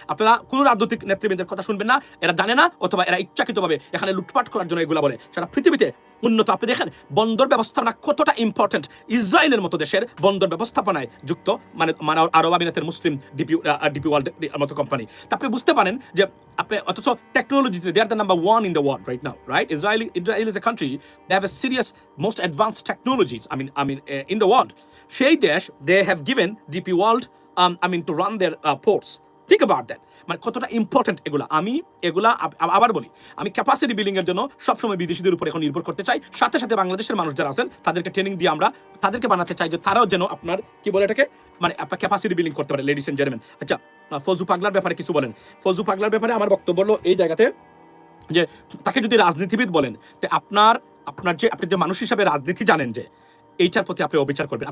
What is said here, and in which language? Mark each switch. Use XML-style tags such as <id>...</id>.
<bn>আপনারা কোনো রাজনৈতিক নেতৃবৃন্দের কথা শুনবেন না, এরা জানে না অথবা এরা ইচ্ছাকৃতভাবে এখানে লুটপাট করার জন্য এগুলা বলে। সারা পৃথিবীতে উন্নত, আপনি দেখেন বন্দর ব্যবস্থাপনা কতটা ইম্পর্টেন্ট। ইসরায়েলের মতো দেশের বন্দর ব্যবস্থাপনায় যুক্ত মানে আরব আমিরাতের মুসলিম ডিপি ওয়ার্ল্ড মতো কোম্পানি। তা আপনি বুঝতে পারেন যে আপনি, অথচ টেকনোলজিতে</bn> <en>They are the number 1 in the world right now, right? Israel is a country they have a serious most advanced technologies I mean in the world.</en> <bn>সেই দেশ,</bn> <en>they have given DP World to run their ports. Think about that.</en> <bn>মানে কতটা important এগুলা। আমি এগুলা আবার বলি, আমি ক্যাপাসিটি বিল্ডিং এর জন্য সবসময় বিদেশিদের উপর এখন নির্ভর করতে চাই। সাথে সাথে বাংলাদেশের মানুষ যারা আছেন তাদেরকে ট্রেনিং দিয়ে আমরা তাদেরকে বানাতে চাই যে তারাও যেন আপনার কি বলে এটাকে, মানে আপনার ক্যাপাসিটি বিল্ডিং করতে পারে,</bn> <en>Ladies and gentleman.</en> <bn>আচ্ছা, ফজু পাগলার ব্যাপারে কিছু বলেন। ফজু পাগলার ব্যাপারে আমার বক্তব্য হলো এই জায়গাতে যে তাকে যদি রাজনীতিবিদ বলেন, তো আপনি যে মানুষ হিসাবে রাজনীতি জানেন, যে এইটার প্রতি আপনি অবিচার করবেন।</bn>